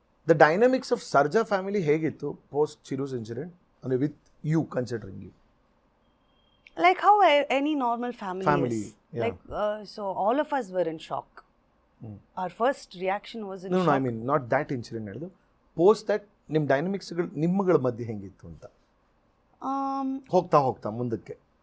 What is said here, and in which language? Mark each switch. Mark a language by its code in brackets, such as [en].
[en] The dynamics of Sarja family ಹೇಗಿತ್ತು post Chiru's incident, ಅಂದರೆ with you considering you? Like how any normal family is. Yeah. Like, so all of us were in shock. Our first reaction was in No, shock. I mean not that incident [kn] ಹೇಳಿದು, post that ನಿಮ್ಮ ಡೈನಮಿಕ್ಸ್ಗಳು ನಿಮ್ಮಗಳ ಮಧ್ಯೆ ಹೆಂಗಿತ್ತು ಅಂತ ಹೋಗ್ತಾ ಹೋಗ್ತಾ ಮುಂದಕ್ಕೆ.